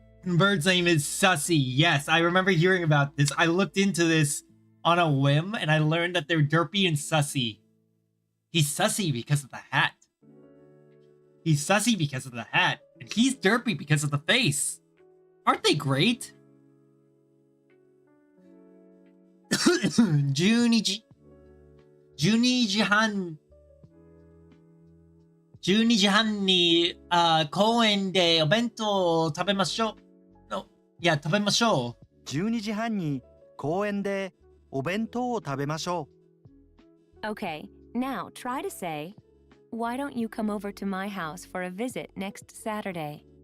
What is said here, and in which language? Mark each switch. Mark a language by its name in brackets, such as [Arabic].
[English] The bird's name is Sussy. Yes, I remember hearing about this. I looked into this on a whim and I learned that they're derpy and sussy. He's sussy because of the hat. He's sussy because of the hat. And he's derpy because of the face. Aren't they great? [Japanese] 12時半 12時半に公園でお弁当を食べましょう。いや、食べましょう。 12時半に公園でお弁当を食べましょう。 [English] Okay, now try to say, why don't you come over to my house for a visit next Saturday?